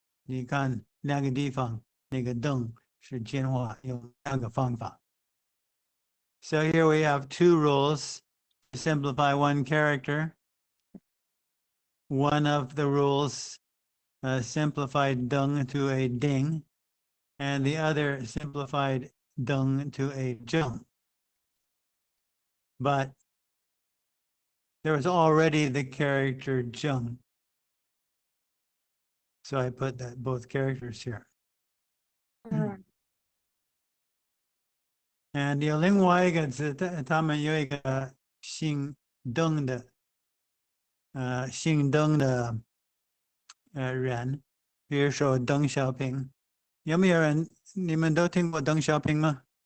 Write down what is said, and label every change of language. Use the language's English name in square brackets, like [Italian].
[Chinese] 你看两个地方那个灯是简化，有两个方法。 [English] So here we have two rules to simplify one character. One of the rules simplified dung to a ding, and the other simplified dung to a zheng. But there was already the character zheng. So I put that both characters here. 嗯 [Chinese] And 有另外一个字，他们有一个姓邓的，姓邓的人，比如说邓小平。有没有人你们都听过邓小平吗？